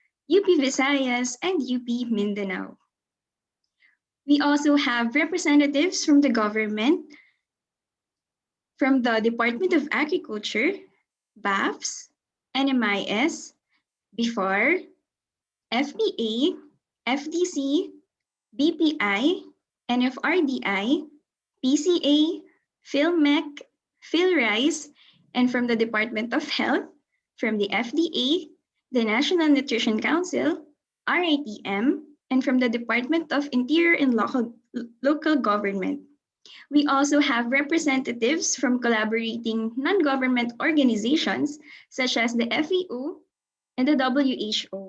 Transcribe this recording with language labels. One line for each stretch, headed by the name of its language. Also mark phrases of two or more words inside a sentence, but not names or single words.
English: UP Visayas, and UP Mindanao. We also have representatives from the government, from the Department of Agriculture, BAFS, NMIS, BIFAR, FBA, FDC, BPI, NFRDI, PCA, PhilMec, PhilRice, and from the Department of Health, from the FDA, the National Nutrition Council, RITM, and from the Department of Interior and Local Government. We also have representatives from collaborating non-government organizations such as the FEO and the WHO.